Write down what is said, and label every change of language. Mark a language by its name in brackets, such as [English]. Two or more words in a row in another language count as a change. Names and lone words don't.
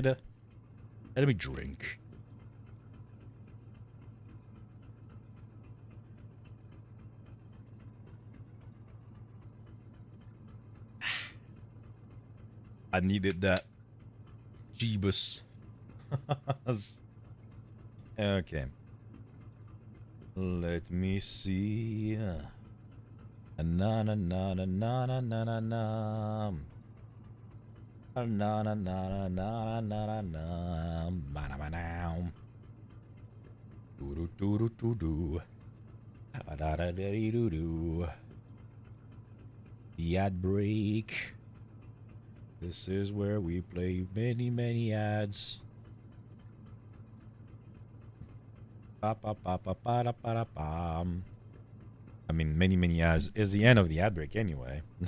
[English] And let me drink. I needed that. Jeebus. Okay. Let me see. Na na na na na na na na na. Na na na na na na na na. Ba na ba now. Do do do do do do. Da da da do do. The ad break. This is where we play many ads. I mean, many ads is the end of the ad break anyway.